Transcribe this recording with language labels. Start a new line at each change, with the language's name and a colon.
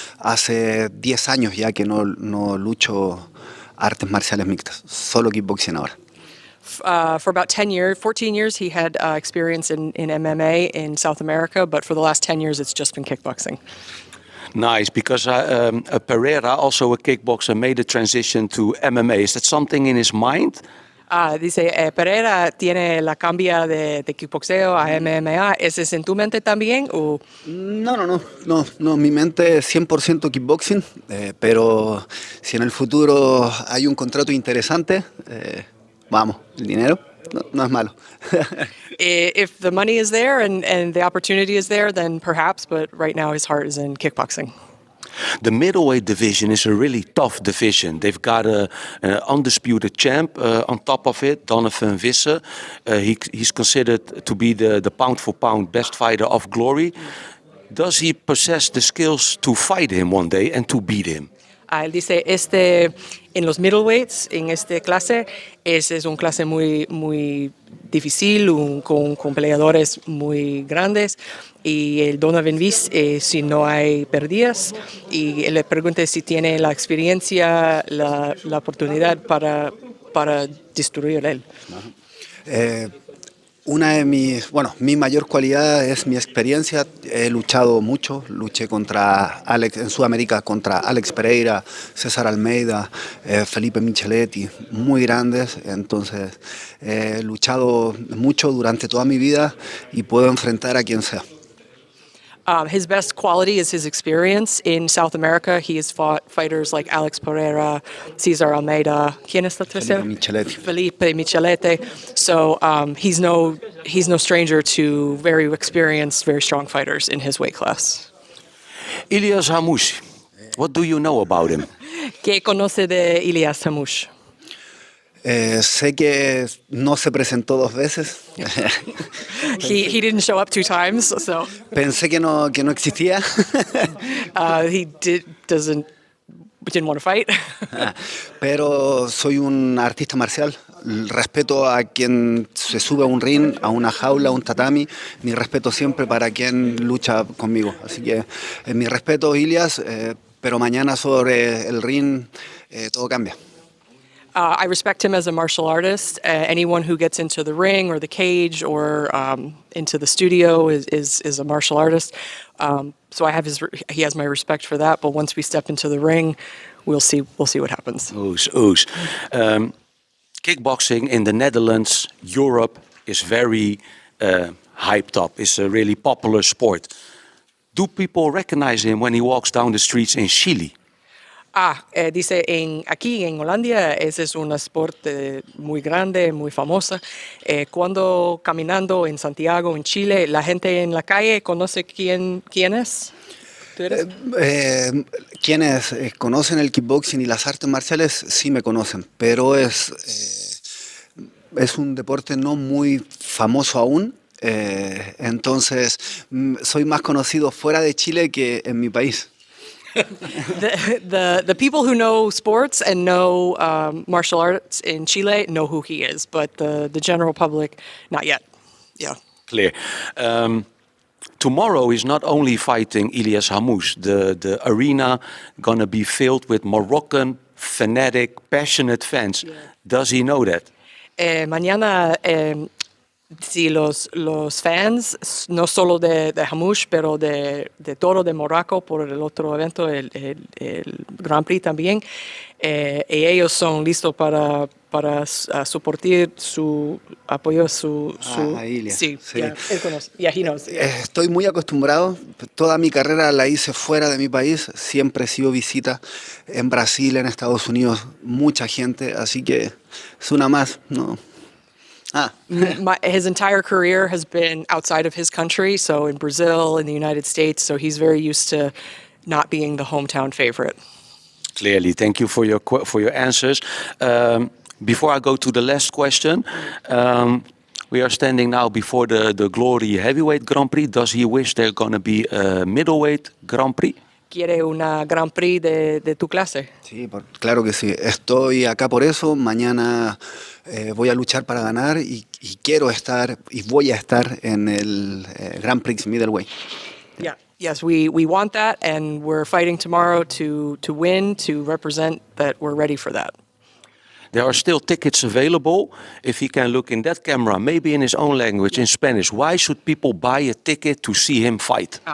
Spanish: Hace 10 años ya que no lucho artes marciales mixtas, solo kickboxing ahora.
English: For about 14 years, he had experience in MMA in South America, but for the last 10 years, it's just been kickboxing. Nice, because Pereira, also a kickboxer, made a transition to MMA. Is that something in his mind?
Spanish: Dice, Pereira tiene la cambia de kickboxeo a MMA. ¿Ese es en tu mente también? O? No, mi mente es 100% kickboxing, pero si en el futuro hay un contrato interesante, vamos, el dinero no es malo.
English: If the money is there and the opportunity is there, then perhaps, but right now his heart is in kickboxing. The middleweight division is a really tough division. They've got an undisputed champ on top of it, Donovan Wisse. He's considered to be the pound-for-pound best fighter of glory. Does he possess the skills to fight him one day and to beat him?
Spanish: Él dice, en los middleweights, en esta clase, es una clase muy difícil, con peleadores muy grandes. Y el Donovan Wisse, si no hay pérdidas, y le pregunta si tiene la experiencia, la oportunidad para destruir él. Mi mayor cualidad es mi experiencia. He luchado mucho, luché en Sudamérica contra Alex Pereira, César Almeida, Felipe Micheletti, muy grandes. Entonces he luchado mucho durante toda mi vida y puedo enfrentar a quien sea.
English: His best quality is his experience. In South America, he has fought fighters like Alex Pereira, Cesar Almeida.
Spanish: ¿Quién es la tercera?
English: Felipe Micheletti. So he's no stranger to very experienced, very strong fighters in his weight class. Iliass Hammouche, What do you know about him?
Spanish: ¿Qué conoce de Iliass Hammouche? Sé que no se presentó 2 veces.
English: He didn't show up 2 times, so
Spanish: Pensé que no existía.
English: he didn't want to fight.
Spanish: Pero soy un artista marcial. Respeto a quien se sube a un ring, a una jaula, a un tatami. Mi respeto siempre para quien lucha conmigo. Así que mi respeto, Iliass, pero mañana sobre el ring todo cambia.
English: I respect him as a martial artist. Anyone who gets into the ring or the cage or into the studio is a martial artist. So he has my respect for that. But once we step into the ring, we'll see what happens. Oes. Kickboxing in the Netherlands, Europe is very hyped up. It's a really popular sport. Do people recognize him when he walks down the streets in Chile?
Spanish: Dice, aquí en Holanda ese es un sport muy grande, muy famosa. Cuando caminando en Santiago, en Chile, la gente en la calle conoce quién es. ¿Tú eres? Quienes conocen el kickboxing y las artes marciales sí me conocen, pero es un deporte no muy famoso aún. Entonces soy más conocido fuera de Chile que en mi país.
English: The people who know sports and know martial arts in Chile know who he is, but the general public, not yet. Yeah. Clear. Tomorrow is not only fighting Iliass Hammouche. The arena gonna be filled with Moroccan, fanatic, passionate fans. Yeah. Does he know that?
Spanish: Mañana, sí, los fans, no solo de Hammouche, pero de todo de Morocco por el otro evento, el Grand Prix también. Y ellos son listos para soportar su apoyo, a Iliass. Sí, sí.
English: Yeah,
Spanish: él conoce.
English: Yeah, he knows. Yeah.
Spanish: Estoy muy acostumbrado. Toda mi carrera la hice fuera de mi país. Siempre he sido visita en Brasil, en Estados Unidos, mucha gente. Así que es una más, ¿no?
English: His entire career has been outside of his country, so in Brazil, in the United States, so he's very used to not being the hometown favorite. Clearly, thank you for your answers. Before I go to the last question, we are standing now before the Glory Heavyweight Grand Prix. Does he wish there's going to be a middleweight Grand Prix?
Spanish: ¿Quiere una Grand Prix de tu clase? Sí, claro que sí. Estoy acá por eso. Mañana voy a luchar para ganar y quiero estar y voy a estar en el Grand Prix Middleweight.
English: Yeah. Yes, we want that, and we're fighting tomorrow to win, to represent that we're ready for that. There are still tickets available. If he can look in that camera, maybe in his own language, in Spanish, why should people buy a ticket to see him fight?